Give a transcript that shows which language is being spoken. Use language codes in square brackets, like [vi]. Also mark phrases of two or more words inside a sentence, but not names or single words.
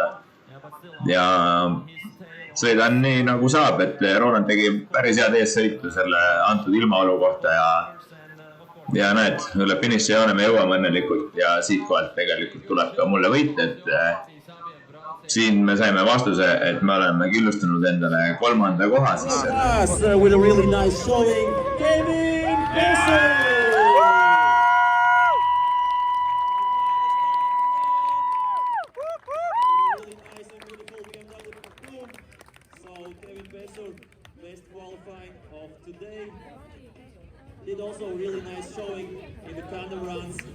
[et] Ja sõidan nii nagu saab, et Roland tegi päris head eessõitu selle antud ilmaolu kohta ja näed, üle finišijoone me jõuame õnnelikult ja siit kohalt tegelikult tuleb ka mulle võit, et siin me saime vastuse, et me oleme killustunud endale 3. koha sisse. [en] With a really nice showing, Kevin Bessel! Did also a really nice showing in the tandem runs.